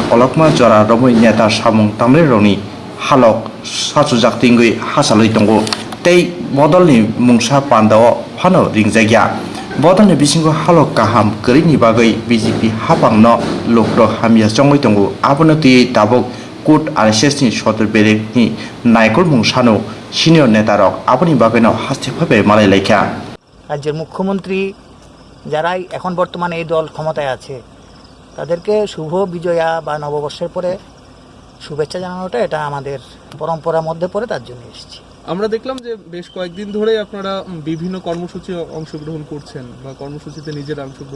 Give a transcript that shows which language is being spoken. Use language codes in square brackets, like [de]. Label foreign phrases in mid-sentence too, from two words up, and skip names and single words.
[trp] कलकमा जरा रमै नेता सामुं तामरेरनि हालक साचुजाकतिंगै हासालै दंग तै बदलनि मुंसा पान्दाव फानो रिंजागिया बदलनि बिसिंगो हालक गाहाम गैरैनि बागै BJP हाबांनो लुक्र हामिया चङै दङ आबनति ताबुक कुट RSSनि सदर बेरेकनि नायकल मुंसानो सिनियर नेता रक आबनि बागैनो हास्तेफाबे मालायलायखा [bn] রাজ্যের মুখ্যমন্ত্রী যারাই এখন বর্তমানে এই দল ক্ষমতায় আছে তাদেরকে শুভ বিজয়া বা নববর্ষের পরে শুভেচ্ছা জানানোটা এটা আমাদের পরম্পরার মধ্যে পড়ে তার জন্য এসেছি আমরা দেখলাম যে বেশ কয়েকদিন ধরেই আপনারা বিভিন্ন কর্মসূচি অংশগ্রহণ করছেন বা কর্মসূচিতে নিজের অংশগ্রহণ